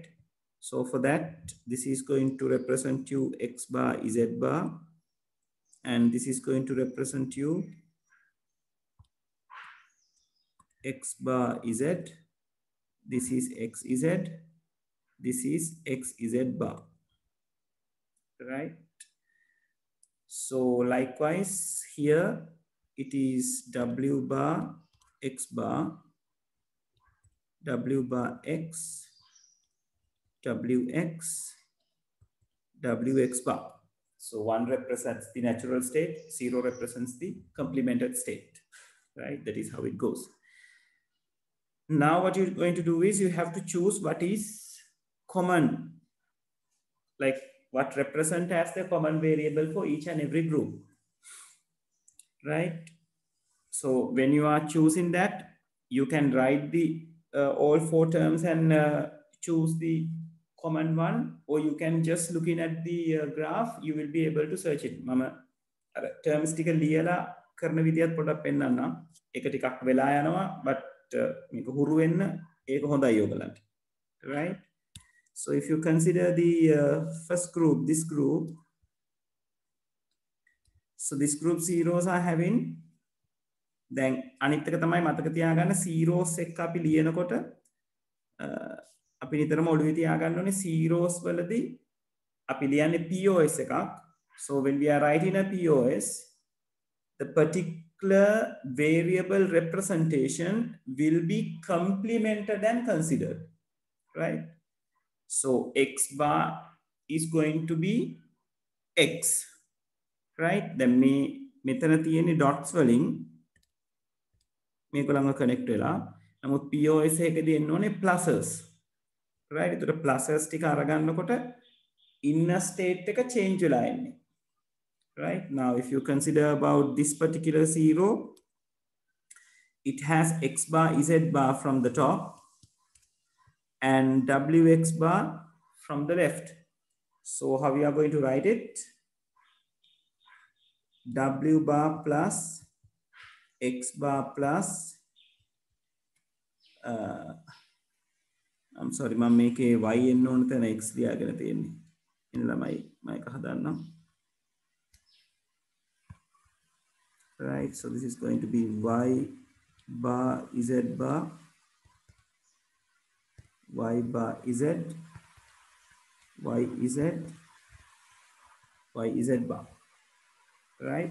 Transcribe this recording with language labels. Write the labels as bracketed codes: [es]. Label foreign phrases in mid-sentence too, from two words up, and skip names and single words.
[en] So for that, this is going to represent you x bar z bar, and this is going to represent you x bar z. This is x z. This is x z bar, right? So likewise here it is w bar x bar, w bar x, wx, wx bar. So one represents the natural state, zero represents the complemented state, right? That is how it goes. Now what you're going to do is you have to choose what is common, like what represent as the common variable for each and every group, right? So when you are choosing that, you can write the all four terms and choose the common one, or you can just looking at the graph, you will be able to search it. [si] මම terms ටික ලියලා කරන විදියට පොඩ්ඩක් පෙන්නන්න එක ටිකක් වෙලා යනවා, but මේක හුරු වෙන්න ඒක හොඳයි ඔයගලන්ට, [en] right? So if you consider the first group, this group, so this group zeros are having, then [si] අනිත් එක තමයි මතක තියාගන්න zeros එක අපි ලියනකොට අපි නිතරම ඔළුවේ තියාගන්න ඕනේ zeros වලදී අපි ලියන්නේ POS එකක්. [en] So when we are writing a POS, the particular variable representation will be complemented and considered, right? So x bar is going to be x, right? [si] Then මෙතන තියෙන dots වලින් මේක ළඟ connect වෙලා, නමුත් POS එකේදී එන්න ඕනේ pluses, right? ඒතර pluses ටික අරගන්නකොට [en] inner state [si] එක change වෙලා එන්නේ, [en] right? Now if you consider about this particular zero, it has x bar z bar from the top and wx bar from the left. So how we are going to write it? W bar plus x bar plus I'm sorry, [si] මම මේකේ y එන්න ඕන තැන x ලියාගෙන තියෙන්නේ. එන්න ළමයි මම එක හදන්නම්. [en] Right, so this is going to be y bar z bar, y bar z, y z, y z bar, right?